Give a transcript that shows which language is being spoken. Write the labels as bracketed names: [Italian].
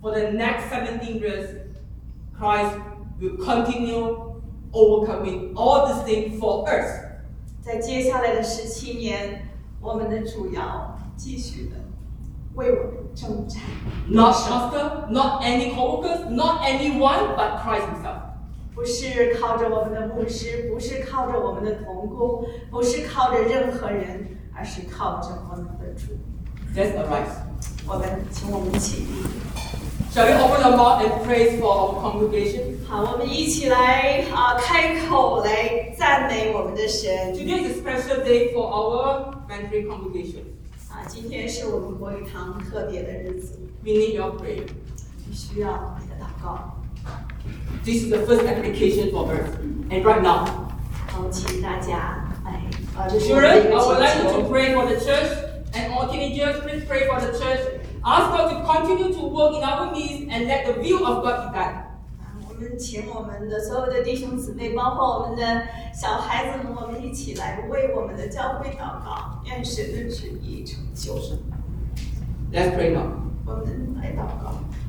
[English] For the next 17 years, Christ will continue overcoming all these things for us. [Chinese] 在接下来的17年，我们的主要继续的。为我们征战 [English] ，not pastor, not any coworkers, not anyone but Christ Himself. [Chinese] 不是靠着我们的牧师，不是靠着我们的同工，不是靠着任何人，而是靠着我们的主。 [English] Let's arise. [Chinese] 我们请我们起立。 [English] Shall we open our mouth and praise for our congregation? [Chinese] 好，我们一起来啊，开口来赞美我们的神。 [English] Today is a special day for our Mandarin congregation. [Chinese] 今天是我们国语堂特别的日子。 [English] We need your prayer. [Chinese] 你需要你的祷告。 [English] This is the first application for her, and right now. [Chinese] 好，请大家来。 [English] Children, I would like you to pray for the church, and all teenagers, please pray for the church. Ask God to continue to work in our midst and let the will of God be done. [Chinese] 我们请我们的所有的弟兄姊妹，包括我们的小孩子们，我们一起来为我们的教会祷告。愿神的旨意成就。 [English] Let's pray now. [Chinese] 我们来祷告。